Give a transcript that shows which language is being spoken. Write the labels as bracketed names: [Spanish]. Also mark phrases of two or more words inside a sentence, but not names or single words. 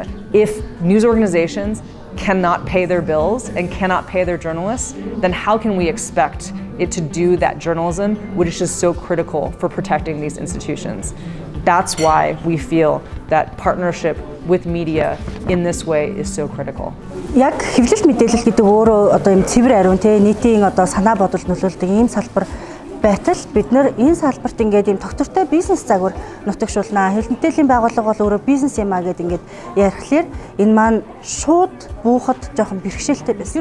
[English] If news organizations cannot pay their bills and cannot pay their journalists, then how can we expect it to do that journalism, which is so critical for protecting these institutions? That's why we feel that partnership with media in this way is so critical. [Mongolian] Яг хэвлэлт мэдээлэл гэдэг өөрөө одоо юм цэвэр ариун те нийтийн одоо санаа бодол нөлөөлдөг ийм салбар байтал бид нэр энэ салбарт ингээд ийм тогтвортой бизнес загвар нутагшуулнаа. Хэвлэл мэдээллийн байгууллага бол өөрөө бизнес юм а гэдэг ингээд ярихлаар энэ маань шууд буухад жоохон бэрхшээлтэй байсан.